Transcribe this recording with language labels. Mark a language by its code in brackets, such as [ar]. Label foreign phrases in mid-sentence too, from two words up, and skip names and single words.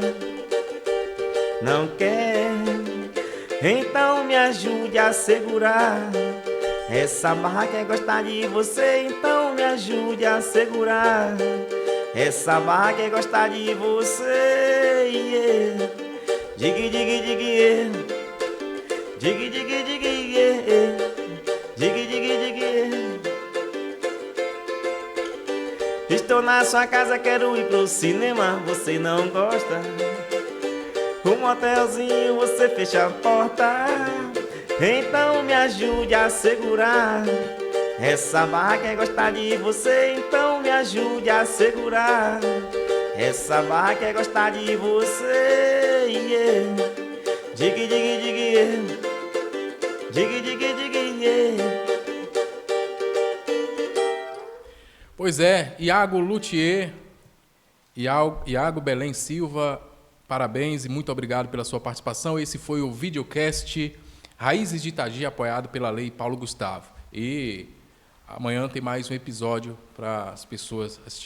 [pt] Não quer, então me ajude a segurar. Essa barra quer gostar de você, então me ajude a segurar. Essa barra quer gostar de você, yeah. [en] Dig, dig, dig, yeah. Dig, dig, dig, yeah. Dig, dig, dig, yeah. [pt] Estou na sua casa, quero ir pro cinema, você não gosta. Um motelzinho, você fecha a porta. Então me ajude a segurar. Essa barra quer gostar de você, então me ajude a segurar. Essa barra quer gostar de você, yeah. [en] Dig, dig, dig, yeah. Dig, dig, dig, yeah. [pt] Pois é, Iago Luthier, Iago Belém Silva, parabéns e muito obrigado pela sua participação. Esse foi o videocast Raízes de Itagi, apoiado pela Lei Paulo Gustavo. E amanhã tem mais um episódio para as pessoas assistirem.